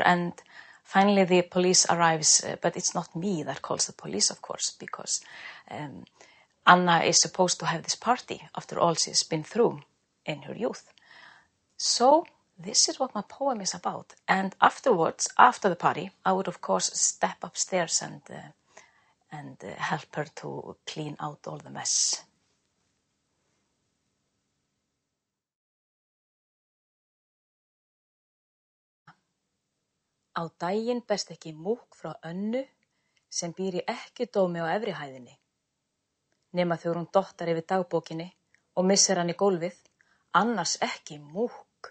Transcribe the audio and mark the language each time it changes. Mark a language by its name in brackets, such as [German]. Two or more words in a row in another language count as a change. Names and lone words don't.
[English] And finally, the police arrives, but it's not me that calls the police, of course, because Anna is supposed to have this party after all she's been through in her youth. So this is what my poem is about. And afterwards, after the party, I would, of course, step upstairs and help her to clean out all the mess. [Icelandic] Á daginn berst ekki múkk frá Önnu sem býr í ekkjudómi á efri hæðinni. Nema þegar hún dottar yfir dagbókinni og missir hann í gólfið, annars ekki múkk.